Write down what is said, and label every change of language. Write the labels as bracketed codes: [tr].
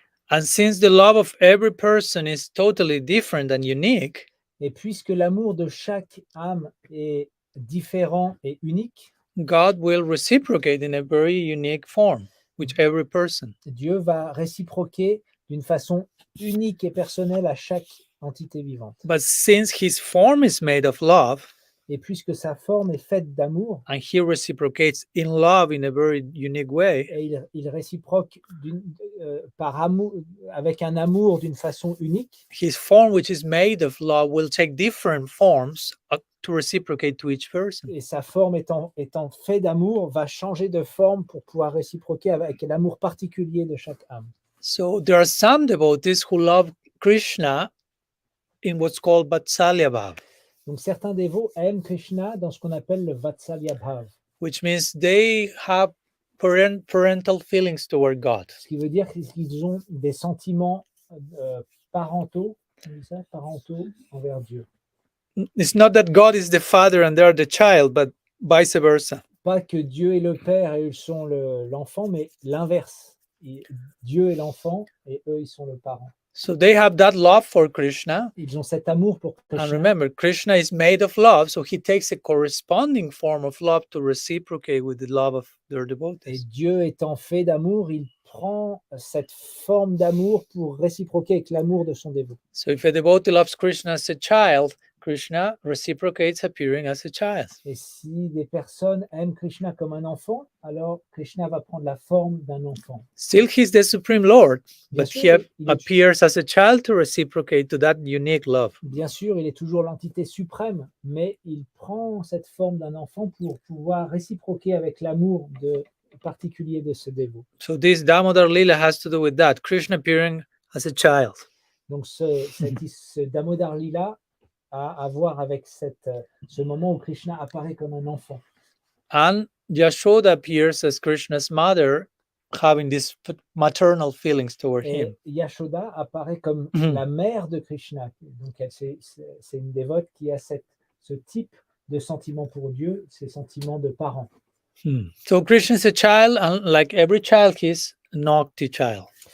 [en] And since the love of every person is totally different and unique, [fr] Et puisque l'amour de chaque âme est différent et unique, [en] God will reciprocate in a very unique form with every person. [fr] Dieu va réciproquer d'une façon unique et personnelle à chaque entité vivante. [en] But since his form is made of love, [fr] Et puisque sa forme est faite d'amour, [en] and he reciprocates in love in a very unique way, [fr] et il réciproque par amour, avec un amour d'une façon unique, [en] his form, which is made of love, will take different forms to reciprocate to each person. [fr] et sa forme étant fait d'amour, va changer de forme pour pouvoir réciproquer avec l'amour particulier de chaque âme. [en] So there are some devotees who love Krishna in what's called Vatsalya Bhav, [fr] Donc certains dévots aiment Krishna dans ce qu'on appelle le Vatsalya Bhav, [en] which means they have parental feelings toward God. [fr] ce qui veut dire qu'ils ont des sentiments parentaux, on dit ça, parentaux envers Dieu. [en] It's not that God is the father and they are the child, but vice versa. [fr] Pas que Dieu est le père et ils sont l'enfant, mais l'inverse. Dieu est l'enfant et eux, ils sont le parent. [en] So they have that love for Krishna. [fr] Ils ont cet amour pour [en] And [fr] Krishna. [en] remember, Krishna is made of love, so he takes a corresponding form of love to reciprocate with the love of their [fr] Et [en] devotees. [fr] Dieu étant fait d'amour, il prend cette forme d'amour pour réciproquer avec l'amour de son dévot. [en] So if a devotee loves Krishna as a child, Krishna reciprocates appearing as a child. [fr] Et si des personnes aiment Krishna comme un enfant, alors Krishna va prendre la forme d'un enfant. [en] Still, he's the Supreme Lord, [fr] Bien [en] but [fr] sûr, [en] he [fr] il est- [en] appears as a child to reciprocate to that unique love. [fr] Bien sûr, il est toujours l'entité suprême, mais il prend cette forme d'un enfant pour pouvoir réciproquer avec l'amour particulier de ce dévot. [en] So this Damodara-LILA has to do with that, Krishna appearing as a child. [fr] Donc ce Damodara-LILA a à voir avec ce moment où Krishna apparaît comme un enfant. [en] And Yashoda appears as Krishna's mother, having these maternal feelings toward him. [fr] Et Yashoda apparaît comme Mhm. la mère de Krishna. Donc c'est une dévote qui a ce type de sentiment pour Dieu, ces sentiments de parent. [en] So Krishna is a child, and like every child, he's a naughty child.